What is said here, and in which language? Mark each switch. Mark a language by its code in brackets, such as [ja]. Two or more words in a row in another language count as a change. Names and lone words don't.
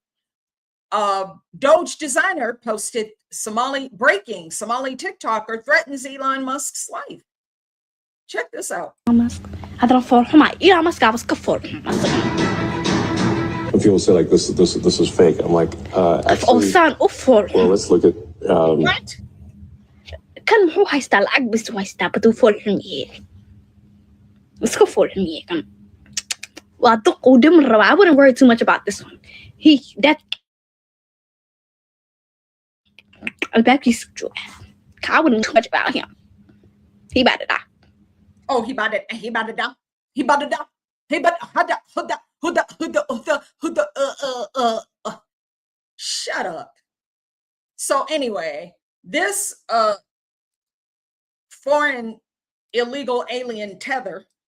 [en] Doge designer posted breaking Somali TikToker threatens Elon Musk's life. Check this out. And people say like this is fake. I'm like, actually, well, let's look at. What? [so] Kan muxuu haystaa lacag bis haystaa baduu fool xun yahay iska fool xun yahay kan waa duq uu dhiman rabaa. [en] I wouldn't worry too much about this one. [so] That albaabkiisa jooga. [en] I wouldn't too much about him. He about to die. Oh, he about to die. He about to die. He about to die. He about to shut up. So anyway, this foreign illegal alien tether.